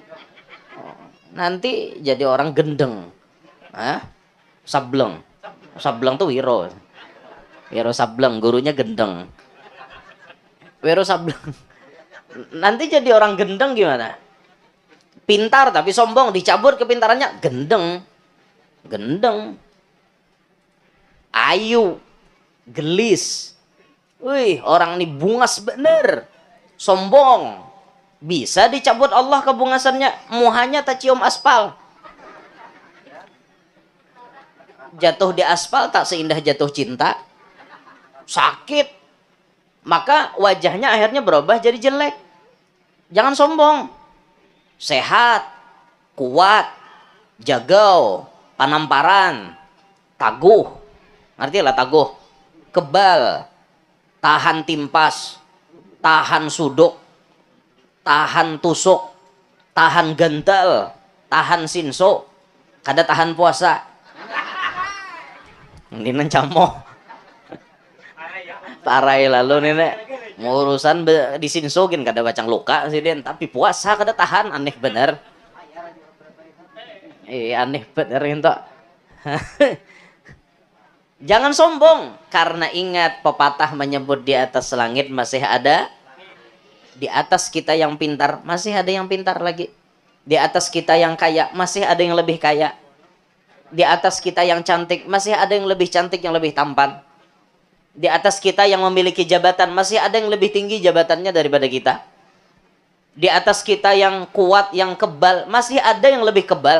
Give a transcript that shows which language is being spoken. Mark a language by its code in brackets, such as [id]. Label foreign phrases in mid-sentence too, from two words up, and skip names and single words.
[id] Nanti jadi orang gendeng. Ah, sableng. Sableng tuh Wiro. Wiro Sableng, gurunya gendeng. Wiro Sableng. Nanti jadi orang gendeng gimana? Pintar tapi sombong, dicabut kepintarannya, gendeng. Gendeng. Ayu, gelis. [bjn] Wih, orang ini bungas bener. [id] Sombong. Bisa dicabut Allah kebungasannya, muhanya tak cium aspal. Jatuh di aspal tak seindah jatuh cinta. Sakit. Maka wajahnya akhirnya berubah jadi jelek. Jangan sombong. [bjn] Sehat, kuat, jagau, panamparan, taguh. [id] Ngerti lah taguh? Kebal, [bjn] tahan timpas, tahan suduk, tahan tusuk, tahan gentel, tahan sinso, kada tahan puasa. Ini camo. Parai lalu nenek urusan disinsogin kada bacang luka sih den, tapi puasa kada tahan, [id] aneh bener. Aneh bener itu. Jangan sombong, karena ingat pepatah menyebut di atas langit masih ada, di atas kita yang pintar masih ada yang pintar lagi, di atas kita yang kaya masih ada yang lebih kaya, di atas kita yang cantik masih ada yang lebih cantik, yang lebih tampan, di atas kita yang memiliki jabatan masih ada yang lebih tinggi jabatannya daripada kita, di atas kita yang kuat, yang kebal masih ada yang lebih kebal.